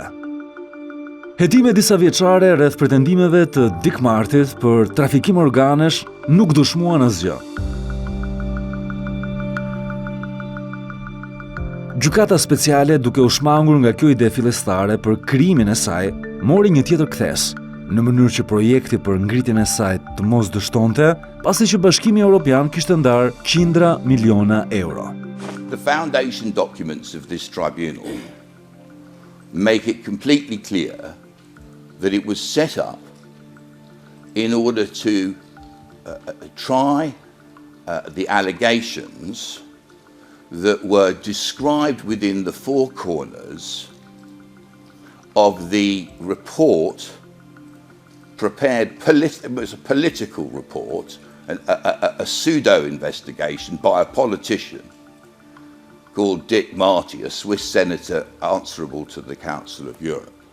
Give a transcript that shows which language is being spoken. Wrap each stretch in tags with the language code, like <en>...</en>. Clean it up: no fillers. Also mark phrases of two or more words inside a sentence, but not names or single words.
<sq>Hetime disa vjeçare rreth pretendimeve të Dokumentartit për trafikim organesh nuk dëshmuan asgjë. Gjykata speciale, duke u shmangur nga kjo ide fillestare për krimin e saj, mori një tjetër kthes, në mënyrë që projekti për ngritjen e saj të mos dështonte, pasi që Bashkimi Evropian kishte ndarë qindra miliona euro.</sq> <en>The foundation documents of this tribunal make it completely clear that it was set up in order to try the allegations that were described within the four corners of the report prepared, it was a political report, a pseudo-investigation by a politician called Dick Marty, a Swiss senator answerable to the Council of Europe,</en>